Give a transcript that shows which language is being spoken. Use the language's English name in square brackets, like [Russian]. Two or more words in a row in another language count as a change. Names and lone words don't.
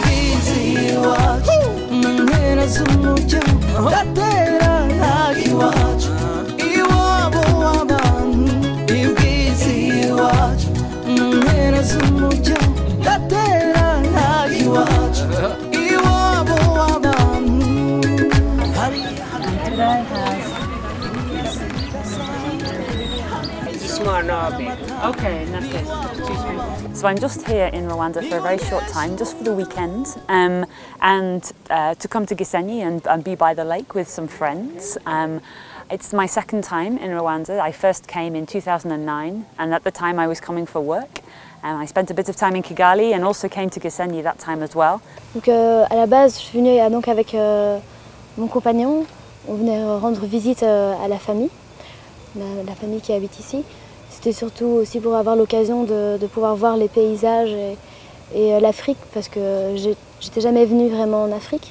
[Kinyarwanda] mpera z'umujyo ndatera iwacu iwabo w'abantu ibwizi iwacu mpera z'umujyo ndatera iwacu iwabo w'abantu. [English] Okay, in that case, so I'm just here in Rwanda for a very short time, just for the weekend, and to come to Gisenyi and be by the lake with some friends. It's my second time in Rwanda. I first came in 2009, and at the time I was coming for work. I spent a bit of time in Kigali and also came to Gisenyi that time as well. [French] Donc à la base, je suis venue donc avec mon compagnon. On venait rendre visite à la famille, la famille qui habite ici. C'était surtout aussi pour avoir l'occasion de pouvoir voir les paysages et l'Afrique, parce que j'étais jamais venue vraiment en Afrique.